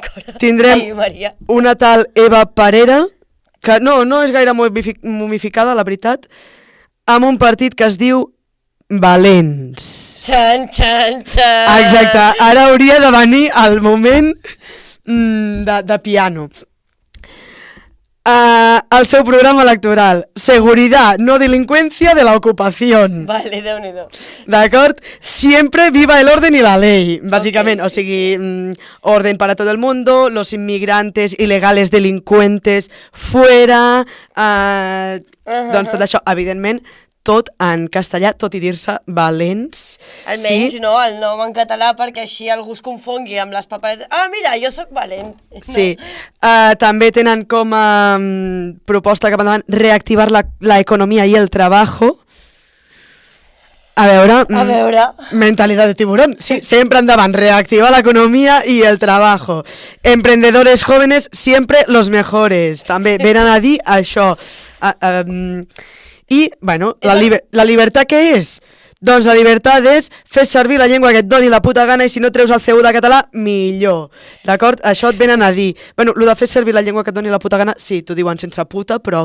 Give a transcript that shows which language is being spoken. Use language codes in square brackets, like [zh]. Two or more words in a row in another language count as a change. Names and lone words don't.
[ca] Tindrem una tal Eva Parera, que no és gaire momificada, la veritat, amb un partit que es diu Valents. Xan, xan, xan. Exacte, ara hauria de venir el moment de piano. El seu programa electoral, [es] seguridad, no delincuencia de la ocupación. [ca] Vale, Déu-n'hi-do. D'acord? [es] Siempre viva el orden y la ley, [ca] bàsicament. O sigui, [es] orden para todo el mundo, los inmigrantes ilegales delincuentes fuera, [ca] doncs tot això, evidentment, tot en castellà, tot i dir-se Valents. Almenys, sí. No, el nom en català, perquè així algú es confongui amb les paperetes. Mira, jo sóc valent. No. Sí. També tenen com a proposta cap endavant reactivar la economia i [es] el trabajo. [ca] A veure. Mentalitat de tiburón. Sí, sempre endavant. [es] Reactivar la economía y el trabajo. Emprendedores jóvenes, siempre los mejores. [ca] També venen a dir això. I, bueno, la llibertat què és? Doncs la llibertat és fer servir la llengua que et doni la puta gana i si no treus el CU de català, millor. D'acord? Això et venen a dir. Bueno, el de fer servir la llengua que et doni la puta gana, sí, t'ho diuen sense puta, però...